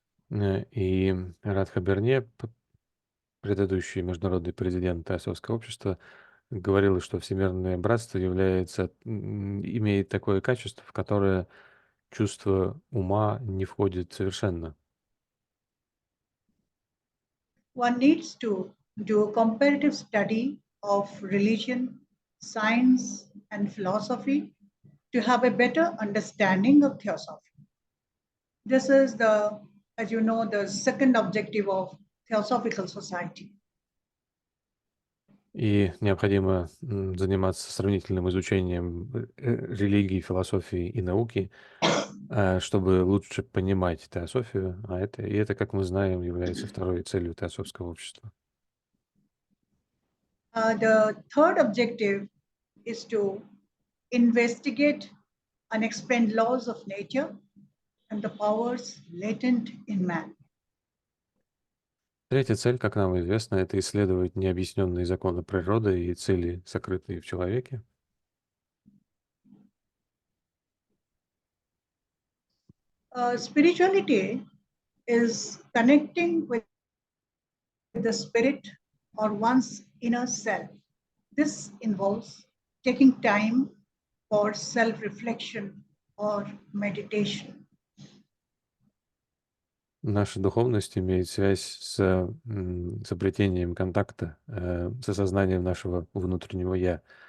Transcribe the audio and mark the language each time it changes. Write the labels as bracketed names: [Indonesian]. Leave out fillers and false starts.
[Russian] И Радха Берне, предыдущий международный президент Теософского общества, говорил, что Всемирное братство имеет такое качество, в которое чувство ума не входит совершенно. [English] One needs to do a comparative study of religion, science, and philosophy to have a better understanding of Theosophy. This is as you know, the second objective of Theosophical Society. [Russian] И необходимо заниматься сравнительным изучением религии, философии и науки, чтобы лучше понимать теософию, и это, как мы знаем, является второй целью Теософского общества. [English] The third objective is to investigate unexplained laws of nature and the powers latent in man. [Russian] Третья цель, как нам известно, это исследовать необъясненные законы природы и цели, сокрытые в человеке. [English] Spirituality is connecting with the spirit or one's inner self. This involves taking time for self-reflection or meditation. [Russian] Наша духовность имеет связь с обретением контакта с осознанием нашего внутреннего «я».